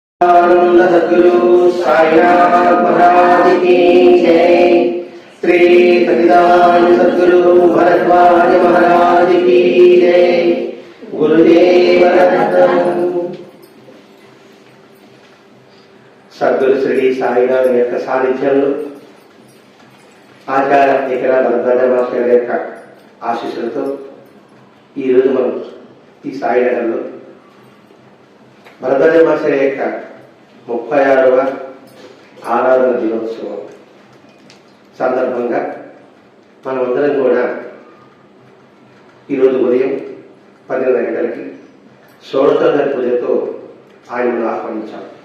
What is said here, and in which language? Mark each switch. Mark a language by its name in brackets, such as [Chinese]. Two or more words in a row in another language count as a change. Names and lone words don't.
[Hindi] सच्चिदानंद सद्गुरु साईनाथ महाराज की जय। श्री सच्चिदानंद सद्गुरु भरद्वाज महाराज की जय। [Telugu] गुरुदेव सद्गुरु श्री साईनाथ యొక్క సాన్నిధ్యంలో ఆచార్య ఇక్కడ భరద్వాజ మాస్టర్ యొక్క ఆశీస్సులతో ఈరోజు మనం ఈ సాయినగర్లో భరద్వాజ మాస్టర్ యొక్క 36వ ఆరాధన దినోత్సవం సందర్భంగా మనమందరం కూడా ఈరోజు ఉదయం 12 గంటలకి షోడశోత్తర పూజతో ఆయనను ఆహ్వానించాం.